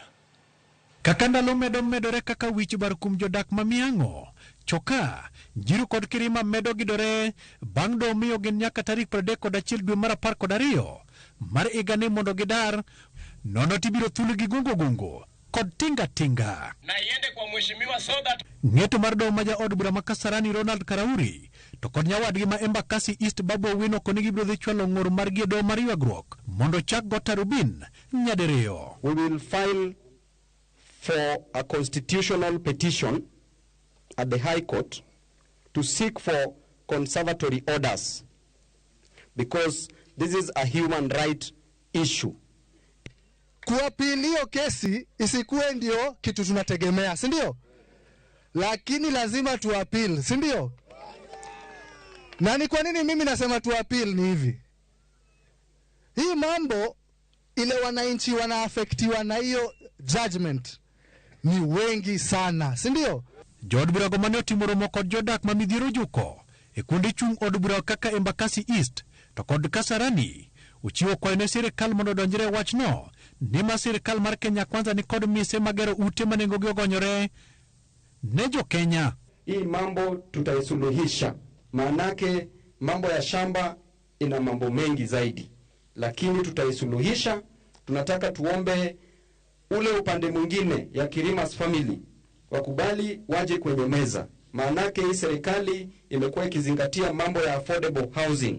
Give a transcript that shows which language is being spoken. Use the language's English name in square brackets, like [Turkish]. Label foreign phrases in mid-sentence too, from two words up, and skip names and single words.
[Luo (Kenya and Tanzania)] Kaka ndalo medore kaka wich bar kum jodak ma mihango choka jiru kod Kirima medo gidore bang' do miyo gin nyaka tarik 31 dwe mar 12 mar igani mondo gidar nono tibiro thulu gi gungo kod tinga [Swahili] na iende kwa mheshimiwa [English] so that [Luo (Kenya and Tanzania)] ng'eto mar do maja od bura ma Kasarani Ronald Karauri to kod nyawadgi ma Embakasi East Babu Owino koni gibiro dhi chwalo ng'ur mar do mar ywagruok mondo chak go tarubin nyadiriyo. [English] We will file for a constitutional petition at the High Court to seek for conservatory orders because this is a human right issue. [Swahili] Kuapilio kesi isikuwe ndio kitu tunategemea, si ndio? Lakini lazima tuapil, si ndio? Na ni kwa nini mimi nasema tuapil ni hivi? Hii mambo ile wananchi wanaafektiwa na hiyo judgment ni wengi sana, si ndio? [Luo (Kenya and Tanzania)] Jood bura go mane otimo romo kod jodak ma midhiero juko e kuonde chung' od bura kaka Embakasi East to kod Kasarani uchiwo kwayo ne sirikal mondo donjre wachno ni ma sirikal mar Kenya Kwanza ni kod mise magero ute manengo gi ogonyore ne jo Kenya. [Swahili] Hii mambo tutaisuluhisha, maanake mambo ya shamba ina mambo mengi zaidi, lakini tutaisuluhisha. Tunataka tuombe ule upande mwingine ya Kirima's family wakubali waje kwenye meza, maanake hii serikali imekuwa ikizingatia mambo ya [English] affordable housing.